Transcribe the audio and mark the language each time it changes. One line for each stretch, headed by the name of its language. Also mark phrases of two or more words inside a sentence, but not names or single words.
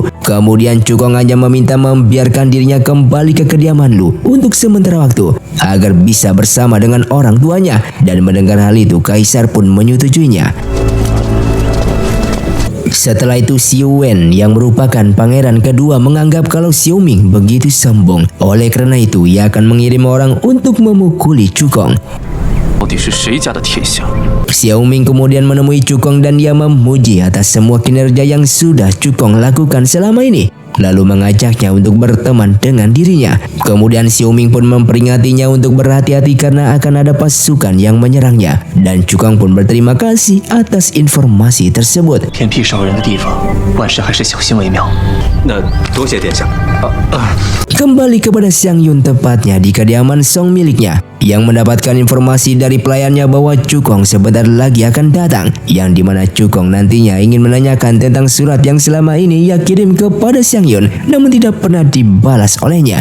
Indonesian: Kemudian Cukong hanya meminta membiarkan dirinya kembali ke kediaman Lu untuk sementara waktu agar bisa bersama dengan orang tuanya, dan mendengar hal itu kaisar pun menyetujuinya. Setelah itu Xiu Wen yang merupakan pangeran kedua menganggap kalau Xiao Ming begitu sombong. Oleh karena itu ia akan mengirim orang untuk memukuli Cukong.
Chinese: 到底是谁家的铁箱？
Indonesian: Xiao Ming kemudian menemui Cukong dan ia memuji atas semua kinerja yang sudah Cukong lakukan selama ini. Lalu mengajaknya untuk berteman dengan dirinya. Kemudian Xiao Ming pun memperingatinya untuk berhati-hati karena akan ada pasukan yang menyerangnya. Dan Cukong pun berterima kasih atas informasi tersebut.
Chinese: 偏僻少人的地方，万事还是小心为妙。那多谢殿下。
Indonesian: Kembali kepada Xiang Yun tepatnya di kediaman Song miliknya yang mendapatkan informasi dari pelayannya bahwa Cukong sebentar lagi akan datang, yang dimana Cukong nantinya ingin menanyakan tentang surat yang selama ini ia kirim kepada Xiang Yun namun tidak pernah dibalas olehnya.